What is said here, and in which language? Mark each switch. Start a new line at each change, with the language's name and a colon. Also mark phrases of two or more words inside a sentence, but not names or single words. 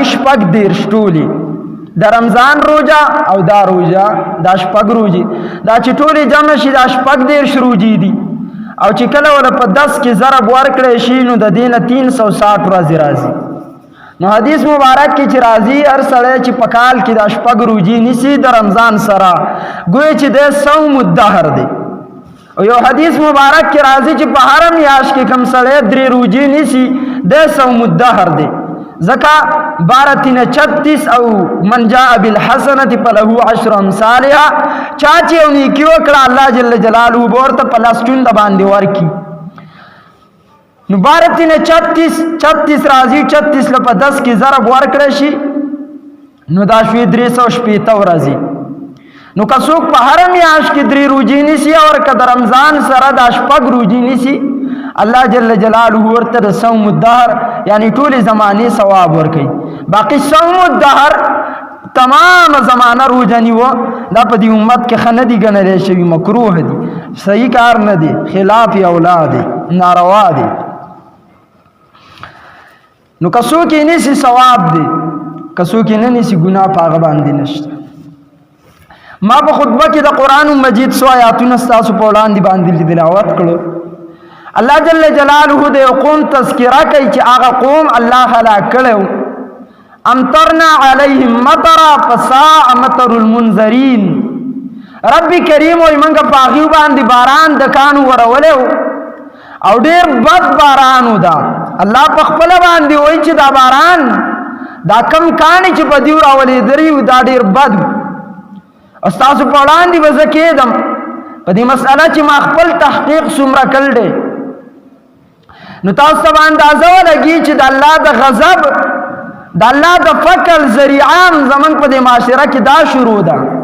Pashto: شپږ 10 ټولې د رمضان روزه او دا روزه دا شپږ روزې دا چې ټولې جمع شي دا شپږ 10 روزې دي. او چې کله ول په 10 کې ضرب ورکړې شي نو د دینه 360 ورځې راځي. نو حدیث مبارک کې چې راځي هر سړی چې په کال کې دا شپږ روزې نیسي د رمضان سره ګویا چې د
Arabic: صوم الدهر
Pashto: دی. او یو حدیث مبارک کې راځي چې په هر میاشت کې کم سړی 3 روزې نیسي د
Arabic: صوم الدهر
Pashto: دی. ځکه 12 او
Arabic: من جاء بالحسنه فله 10 امثالها،
Pashto: چا چې یو نیکی وکړه الله
Arabic: جل جلاله
Pashto: به ورته په لاس چوند باندې ورکي. نو 36 راځي، 36 له په 10 کې ضرب ورکړی شي نو دا شوي 360 ورځې. نو که څوک په هر میاشت کې 3 روزې نیسي او که د رمضان سره دا شپږ روزې نیسي الله
Arabic: جل جلاله
Pashto: ورته د
Arabic: صوم الدهر
Pashto: یعنی ټولې زمانې ثواب ورکوي. باقي
Arabic: صوم الدهر
Pashto: تمام زمانه روزه نیوه دا په دې امت کې ښه نه دي ګڼلی شوي، مکروه دي، صحیح کار نه دی، خلاف اولا دی، ناروا دی. نو که څوک یې نیسي ثواب دی، که څوک یې نه نیسي ګناه په هغه باندې نشته. ما په خطبه کې د قرآن مجید 100 آیاتونه ستاسو په وړاندې باندې تلاوت کړو. الله
Arabic: جل جلاله
Pashto: د یو قوم تذکره کوي چې هغه قوم الله هلاک کړی.
Arabic: امطرنا علیهم مطرا فساء مطر المنذرین.
Pashto: رب کریم وایي موږ په هغوی باندې باران د کانو ورولی او ډېر بد باران و. دا الله په خپله باندې وایي چې دا باران دا کم کاڼي چې په دوی راولېدلي وو دا ډېر بد و. او ستاسو په وړاندې به زه کېدم په دې مسئله چې ما خپل تحقیق څومره کړی دی، نو تاسو ته به اندازه ولګي چې د الله د غضب د الله د فقر ذریعه هم زموږ په دې معاشره کې دا شروع ده.